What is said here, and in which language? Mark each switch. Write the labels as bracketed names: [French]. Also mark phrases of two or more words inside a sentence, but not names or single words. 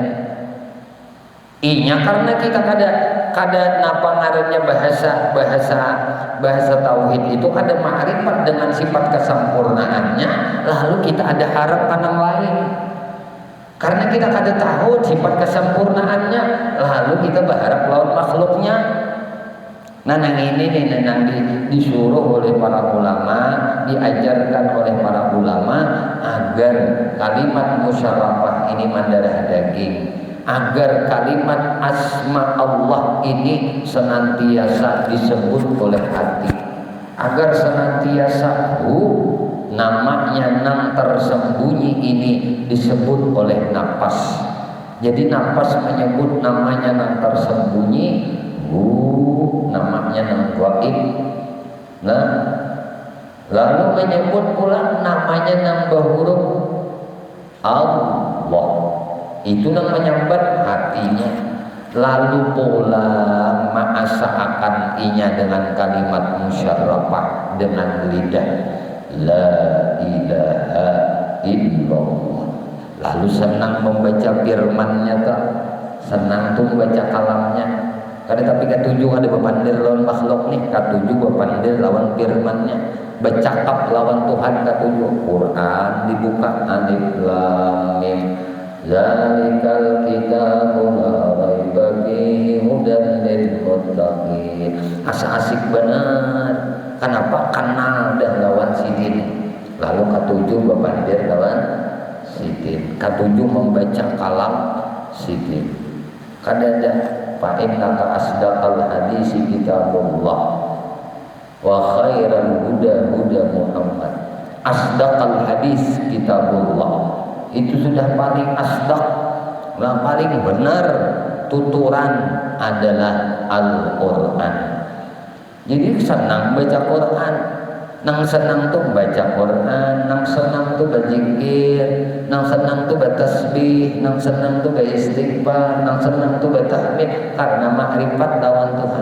[Banjar] Inya karena kita kada napa ngarannya bahasa tauhid itu kada ma'rifat dengan sifat kesempurnaannya, lalu kita ada harap kanang lain. Karena kita kada tahu sifat kesempurnaannya, lalu kita berharap lawan makhluknya. Nah, nang ini nih nang disuruh oleh para ulama, diajarkan oleh para ulama agar kalimat musyarafah ini mendarah daging, agar kalimat asma Allah ini senantiasa disebut oleh hati, agar senantiasa namanya nang tersembunyi ini disebut oleh napas. Jadi napas menyebut namanya nang tersembunyi, namanya nang gaib. Nah, lalu menyebut pula namanya nang berhuruf Allah, itu nang menyambat hatinya. Lalu pula ma'asa'akan inya dengan kalimat musyarrafah dengan lidah [Arabic] لا إله إلا الله. [Banjar] Lalu senang membaca firman-Nya tak? Senang tuh membaca kalamnya. Kada tapi katujuh ada bepandir lawan makhluk nih, katujuh bepandir lawan firman-Nya. Bercakap lawan Tuhan katujuh. Quran dibuka [Arabic] ألف لام ميم. ذلك الكتاب لا ريب فيه هدى للمتقين. [Banjar] Asa asik benar. Kenapa? Kenal dah lawan sidin. Lalu katujuh bepandir lawan sidin. Katujuh membaca kalam sidin. [Arabic] Kadada فإنك أصدق الحديث كتاب الله وخير الهدى هدى محمد. أصدق الحديث كتاب الله, [Banjar] itu sudah paling asdaq, paling benar tuturan adalah Al-Quran. Jadi senang baca Quran, nang senang tuh baca Quran, nang senang tuh berzikir, nang senang tuh bertasbih, nang senang tuh beristighfar, nang senang tuh bertahmid karena makrifat lawan Tuhan.